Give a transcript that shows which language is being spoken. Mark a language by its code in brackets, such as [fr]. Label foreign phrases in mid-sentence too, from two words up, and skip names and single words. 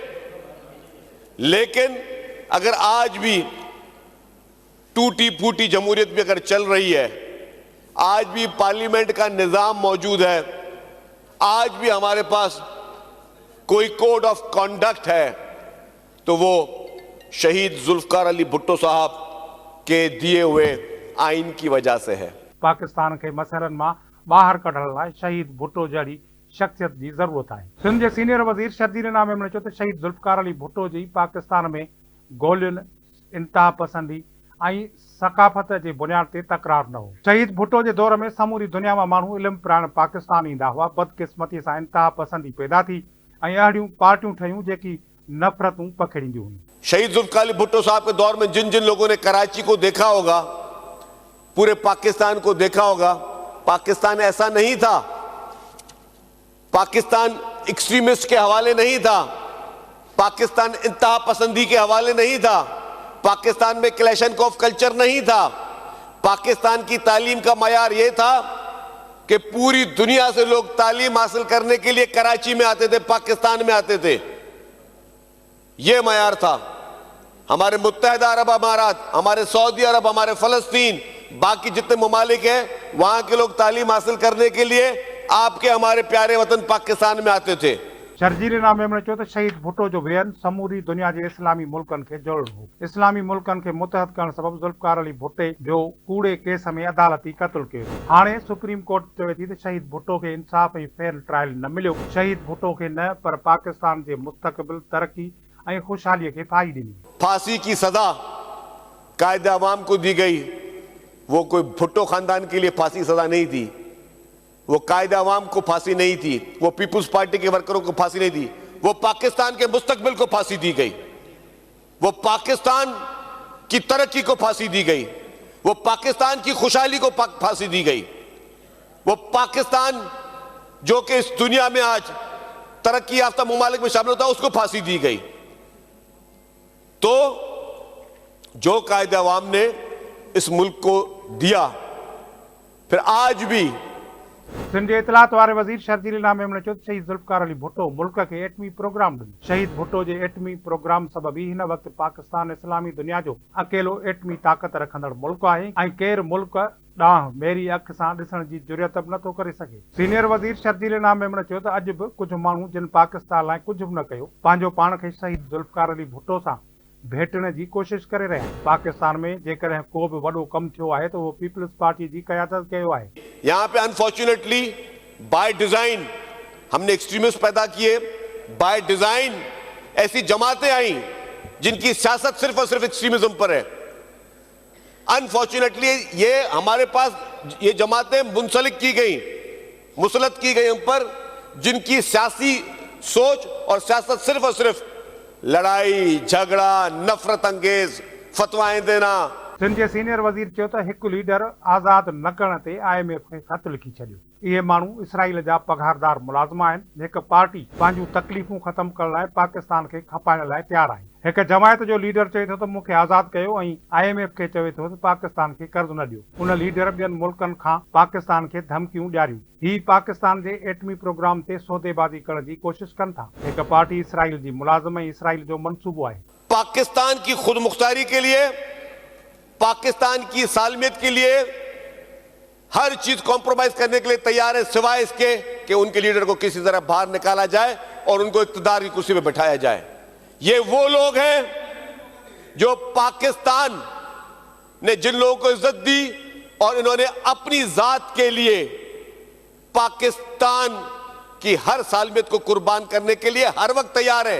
[ur] لیکن اگر آج بھی ٹوٹی پھوٹی جمہوریت بھی اگر چل رہی ہے، آج بھی پارلیمنٹ کا نظام موجود ہے، آج بھی ہمارے پاس کوئی [en] code of conduct [ur] ہے، تو وہ شہید ذوالفقار علی بھٹو صاحب کے دیے ہوئے آئین کی وجہ سے ہے. [sd] पाकिस्तान के मसइलनि मां ॿाहिरि कढण लाइ शहीद भुट्टो जहिड़ी शख्सियत जी ज़रूरत आहे। सिंध जे सीनियर वज़ीर शर्जील इनाम मेमण चयो त शहीद जुल्फकार अली भुट्टो जी पाकिस्तान में गोलियुनि, इंतहा पसंदी ऐं सकाफ़त जे बुनियाद ते तकरार न हो। शहीद भुट्टो जे दौर में समूरी दुनिया मां माण्हू इल्मु प्राण पाकिस्तान ईंदा हुआ। बदकिस्मती सां इंतहा पसंदी पैदा थी ऐं अहिड़ियूं पार्टियूं ठहियूं जेकी नफ़रतूं पखेड़ींदियूं हुयूं। [ur] شہید ذوالفقار علی بھٹو صاحب کے دور میں جن جن لوگوں نے کراچی کو دیکھا ہوگا، پورے پاکستان کو دیکھا ہوگا، پاکستان ایسا نہیں تھا. پاکستان ایکسٹریمسٹ کے حوالے نہیں تھا، پاکستان انتہا پسندی کے حوالے نہیں تھا، پاکستان میں [en] Kalashnikov culture [ur] نہیں تھا. پاکستان کی تعلیم کا معیار یہ تھا کہ پوری دنیا سے لوگ تعلیم حاصل کرنے کے لیے کراچی میں آتے تھے، پاکستان میں آتے تھے. یہ معیار تھا. ہمارے متحدہ عرب امارات، ہمارے سعودی عرب، ہمارے فلسطین، باقی جتنے ممالک ہیں، وہاں کے لوگ تعلیم حاصل کرنے کے لیے آپ کے ہمارے پیارے وطن پاکستان میں آتے تھے. [sd] शर्जील नामे चयो त शहीद भुट्टो जो बयान समूरी दुनिया जे इस्लामी मुल्कनि खे जोड़णो हो। इस्लामी मुल्कनि खे मुतहद करण सबबि ज़ुल्फ़िकार अली भुट्टे जो कूड़े केस में अदालती क़त्ल कयो। हाणे सुप्रीम कोर्ट चवे थी त शहीद भुट्टो खे इंसाफ़ ऐं [en] fair trial [sd] न मिलियो। शहीद भुट्टो खे न पर पाकिस्तान जे मुस्तक़बिल, तरक्की ऐं खुशहालीअ खे फाई ॾिनी। [ur] پھانسی کی سزا قائد عوام کو دی گئی. وہ کوئی بھٹو خاندان کے لیے پھانسی سزا نہیں تھی، وہ قائد عوام کو پھانسی نہیں تھی، وہ پیپلز پارٹی کے ورکروں کو پھانسی نہیں تھی، وہ پاکستان کے مستقبل کو پھانسی دی گئی، وہ پاکستان کی ترقی کو پھانسی دی گئی، وہ پاکستان کی خوشحالی کو پھانسی دی گئی، وہ پاکستان جو کہ اس دنیا میں آج ترقی یافتہ ممالک میں شامل ہوتا ہے اس کو پھانسی دی گئی. تو جو قائد عوام نے اس ملک کو دیا، پھر آج بھی [sd] सिंध जे इतलात वारे वज़ीर शर्जील नामे चयो त शहीद ज़ुल्फ़िकार अली भुट्टो मुल्क खे एटमी प्रोग्राम ॾिनो। शहीद भुट्टो जे एटमी प्रोग्राम सबबि हिन वक़्तु पाकिस्तान इस्लामी दुनिया जो अकेलो एटमी ताक़त रखंदड़ मुल्क आहे ऐं केरु मुल्क ॾांहुं मेरी अख सां ॾिसण जी जुरियत बि नथो करे सघे। सीनियर वज़ीर शर्जील नामे चयो त अॼु बि कुझु माण्हू जिन पाकिस्तान लाइ कुझु बि न कयो, पंहिंजो पाण खे शहीद ज़ुल्फ़िकार अली भुट्टो सां भेटण जी कोशिश करे रहिया आहिनि। पाकिस्तान में जेकॾहिं को बि वॾो कमु थियो आहे त उहो पीपल्स पार्टी जी क़यादत कयो आहे। [ur] یہاں پہ [en] unfortunately by design [ur] ہم نے ایکسٹریمسٹ پیدا کیے, [en] by design [ur] ایسی جماعتیں آئی جن کی سیاست صرف اور صرف ایکسٹریمزم پر ہے. ان فارچونیٹلی یہ ہمارے پاس یہ جماعتیں منسلک کی گئی، مسلط کی گئی ہم پر، جن کی سیاسی سوچ اور سیاست صرف اور صرف لڑائی جھگڑا، نفرت انگیز فتوائیں دینا. [sd] सिंध जे सीनियर वज़ीर चयो त हिकु लीडर आज़ाद न करण ते IMF खे ख़त लिखी छॾियो। इहे माण्हू इसराइल जा पघारदार मुलाज़िम आहिनि। हिकु पार्टी पंहिंजूं तकलीफ़ूं ख़तमु करण लाइ पाकिस्तान खे खपाइण लाइ तयारु आहे। हिकु जमायत जो लीडर चए थो त मूंखे आज़ाद कयो ऐं IMF खे चवे थो त पाकिस्तान खे कर्ज़ न ॾियो। उन लीडर ॿियनि मुल्कनि खां पाकिस्तान खे धमकियूं ॾियारियूं। ही पाकिस्तान जे एटमी प्रोग्राम ते सौदेबाज़ी करण जी कोशिश कनि था। हिकु पार्टी इसराइल जी मुलाज़िम ऐं इसराइल जो मनसूबो आहे। [ur] پاکستان کی خود مختاری کے لیے، پاکستان کی سالمیت کے لیے ہر چیز کمپرومائز کرنے کے لیے تیار ہے، سوائے اس کے کہ ان کے لیڈر کو کسی طرح باہر نکالا جائے اور ان کو اختیار کی کرسی پہ بیٹھایا جائے. یہ وہ لوگ ہیں جو پاکستان نے جن لوگوں کو عزت دی اور انہوں نے اپنی ذات کے لیے پاکستان کی ہر سالمیت کو قربان کرنے کے لیے ہر وقت تیار ہے.